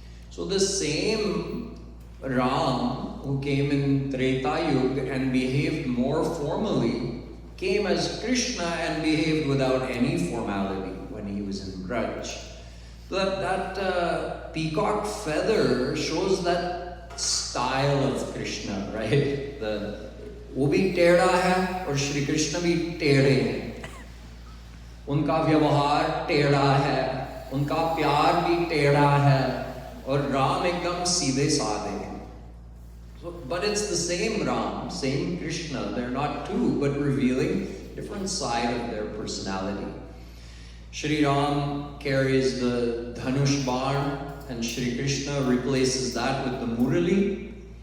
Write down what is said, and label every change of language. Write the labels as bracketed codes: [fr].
[en] So the same Ram, who came in Treta Yuga and behaved more formally, came as Krishna and behaved without any formality when he was in Braj. That peacock feather shows that style of Krishna, right? [hi] वो भी टेढ़ा है और श्री कृष्ण भी टेढ़े हैं. उनका व्यवहार टेढ़ा है, उनका प्यार भी टेढ़ा है, और राम एकदम सीधे साधे हैं. [en] So, but it's the same Ram, same Krishna. They're not two, but revealing different side of their personality. Shri Ram carries the Dhanush Bar, and Shri Krishna replaces that with the Murali.